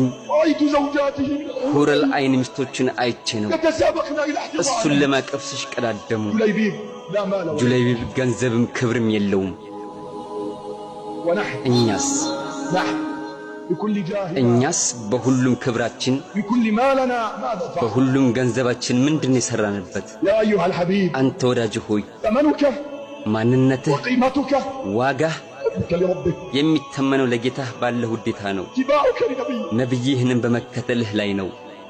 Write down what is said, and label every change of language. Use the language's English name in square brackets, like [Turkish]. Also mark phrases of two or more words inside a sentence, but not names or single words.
[Arabic] رأيت زوجاته من حور العين [Amharic] ሚስቶችን አይቼ ነው [Arabic] يتسابقن إلى [Amharic] እሱን [Arabic] احتضانه [Amharic] ለማቀፍ ሲሽቀዳደሙ [Arabic] جليبيب لا مال ولا [Amharic] ጁለይቢብ ገንዘብም ክብርም የለውም [Arabic] ونحن [Amharic] እኛስ [Arabic] بكل جاه [Amharic] እኛስ በሁሉም ክብራችን [Arabic] بكل مالنا ماذا فعل [Amharic] በሁሉም ገንዘባችን ምንድነው የሰራንበት [Arabic] يا أيها الحبيب [Amharic] አንተ ወዳጅ ሆይ [Arabic] ثمنك [Amharic] ማንነትህ [Arabic] وقيمتك [Amharic] ዋጋህ [Arabic] حبك لربك [Amharic] የሚተመነው ለጌታህ ባለ ውዴታ ነው [Arabic] اتباعك لنبيك [Amharic] ነብይህንም በመከተልህ ላይ ነው